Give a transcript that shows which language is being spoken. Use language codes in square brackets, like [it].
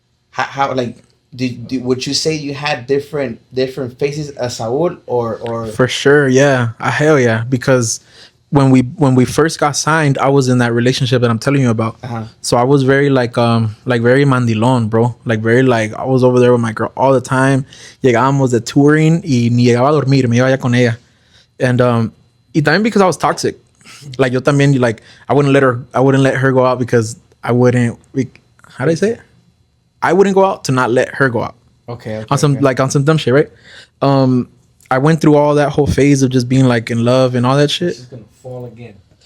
[en] How like did would you say you had different phases as Saul or For sure, yeah. Hell yeah. Because when we first got signed, I was in that relationship that I'm telling you about. So I was very like very mandilón, bro. Like very like I was over there with my girl all the time. [es] Llegábamos de touring y ni llegaba a dormir, me iba ya con ella. And y también [en] because I was toxic. Like [es] yo también [en] like I wouldn't let her go out because I wouldn't how do I say it? I wouldn't go out to not let her go out. Okay. On some dumb shit, right? I went through all that whole phase of just being like in love and all that shit. It's gonna fall again.